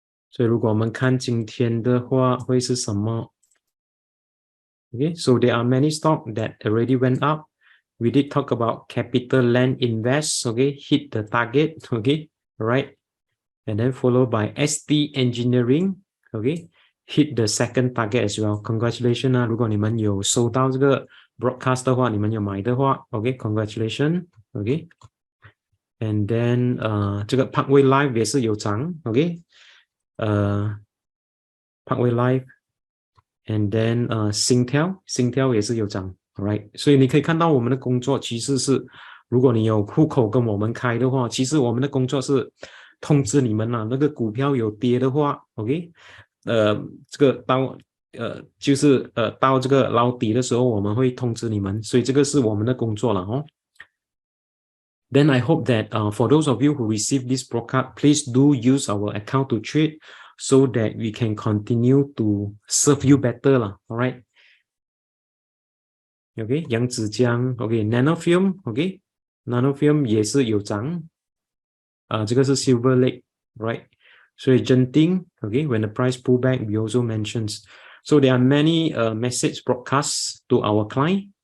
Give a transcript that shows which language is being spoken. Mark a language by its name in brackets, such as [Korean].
[Chinese] 所以如果我们看今天的话会是什么 [English] Okay, so there are many stocks that already went up. We did talk about Capital Land Invest, okay, hit the target, okay, all right. And then followed by ST Engineering, okay, hit the second target as well. [Chinese] Congratulations 如果你们有收到这个 broadcast 的话，你们有买的话 okay, congratulations, okay. And then 这个 Parkway Life 也是有涨 okay. [English] Parkway Life and then Singtel [Chinese] 也是有涨 [English] alright. [Chinese] 所以你可以看到我们的工作其实是如果你有户口跟我们开的话，其实我们的工作是通知你们那个股票有跌的话 OK 这个到就是到这个捞底的时候我们会通知你们，所以这个是我们的工作了 [English] Then I hope that for those of you who receive this broadcast, please do use our account to trade. so that we can continue to serve you better lah. All right. OK， 扬子江 OK Nanofilm OK Nanofilm [Chinese] 也是有涨这个是 [English] Silver Lake right， 所以 Genting OK when the price pull back we also mentions, so there are many message broadcasts to our client.